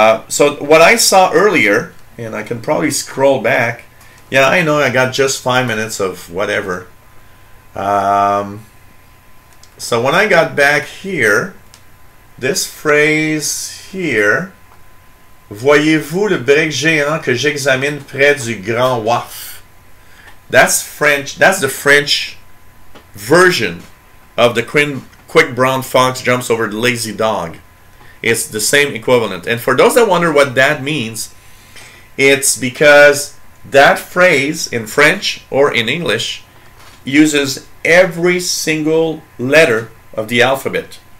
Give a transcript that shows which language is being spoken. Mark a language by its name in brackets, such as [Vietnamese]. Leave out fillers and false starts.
[English] So what I saw earlier, and I can probably scroll back. Yeah, I know I got just 5 minutes of whatever. So when I got back here, this phrase here [French] Voyez-vous le brick géant que j'examine près du grand wharf? [English] That's French. That's the French version of the quick brown fox jumps over the lazy dog. It's the same equivalent. And for those that wonder what that means, it's because that phrase in French or in English uses every single letter of the alphabet.